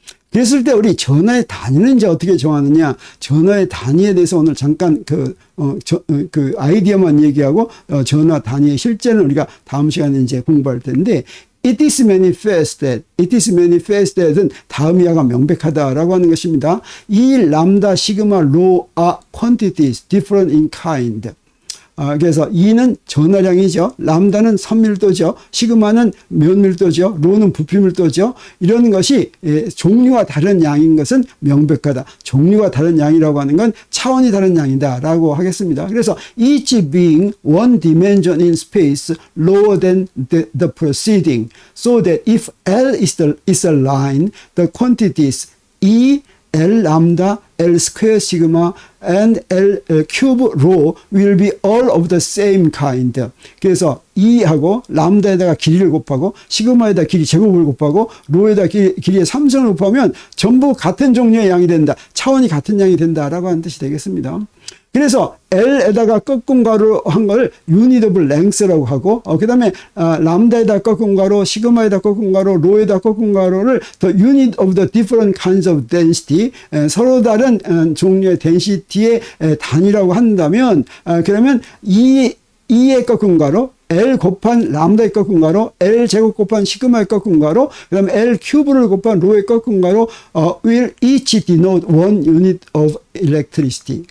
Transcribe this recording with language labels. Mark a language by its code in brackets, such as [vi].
[ko] 그랬을 때 우리 전하의 단위는 이제 어떻게 정하느냐? 전하의 단위에 대해서 오늘 잠깐 그 아이디어만 얘기하고 전하 단위의 실제는 우리가 다음 시간에 이제 공부할 텐데, [en] It is manifest that [ko] 은 다음 이하가 명백하다라고 하는 것입니다. 이 람다, 시그마, 로 [en] are quantities different in kind. [ko] 그래서 E는 전하량이죠. 람다는 선밀도죠. 시그마는 면밀도죠. 로는 부피밀도죠. 이런 것이 종류가 다른 양인 것은 명백하다. 종류가 다른 양이라고 하는 건 차원이 다른 양이다 라고 하겠습니다. 그래서 [en] each being one dimension in space lower than the preceding, so that if L is a line, the quantities E, L lambda, L square sigma, and L cube rho will be all of the same kind. [ko] 그래서 E하고 람다에다가 길이를 곱하고 시그마에다 길이 제곱을 곱하고 로에다 길이의 3승을 곱하면 전부 같은 종류의 양이 된다. 차원이 같은 양이 된다라고 하는 뜻이 되겠습니다. 그래서 L에다가 꺾은 가로 한 걸 unit of length라고 하고, 그 다음에 람다에다 꺾은 가로, 시그마에다 꺾은 가로, 로에다 꺾은 가로를 [en] the unit of the different kinds of density, [ko] 서로 다른 종류의 density의 단위라고 한다면, 그러면 E의 꺾은 가로, L 곱한 람다의 꺾은 가로, L 제곱 곱한 시그마의 꺾은 가로, 그 다음에 L 큐브를 곱한 로의 꺾은 가로, [en] will each denote one unit of electricity.